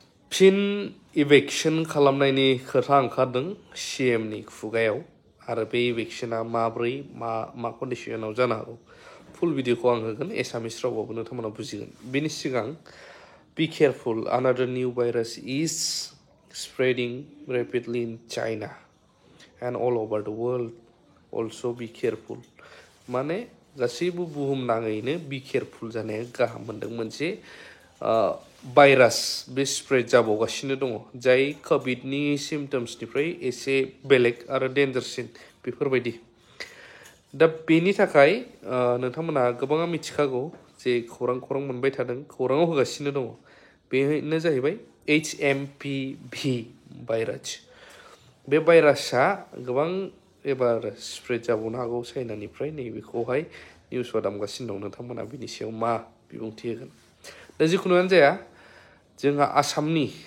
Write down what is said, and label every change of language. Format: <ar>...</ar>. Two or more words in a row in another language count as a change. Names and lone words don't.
<brx>फिन इभेक्शन खालामनायनि खोथा ओंखारदों CMनि खुगायाव आरो बे इभेक्शना माब्रै मा कन्डिशनाव जानो हागौ फुल भिडिअखौ आं होगोन एसामिस रावावबो नोंथांमोना बुजिगोन बेनि सिगां</brx> <en>be careful another new virus is spreading rapidly in China and all over the world also be careful</en> <brx>माने गासैबो बुहुमनाङैनो</brx> <en>be careful</en> <brx>जानाया गाहाम मोनदों मोनसे भाइरास बे स्प्रेड जाबावगासिनो दङ जाय कोविडनि सिम्पटम्सनिफ्राय एसे बेलेग आरो डेन्जारसिन बेफोरबायदि दा बेनि थाखाय नोंथांमोना गोबाङा मिथिखागौ जे खौरां मोनबाय थादों खौराङाव होगासिनो दङ बेनो जाहैबाय HMPV भाइरास बे भाइरासआ गोबां एबार स्प्रेड जाबावनो हागौ चाइनानिफ्राय नैबेखौहाय निउसआ दामगासिनो दं नोंथांमोना बिनि सायाव मा बिबुंथि होगोन दा जिखुनुआनो जाया जोंहा आसामनि</brx>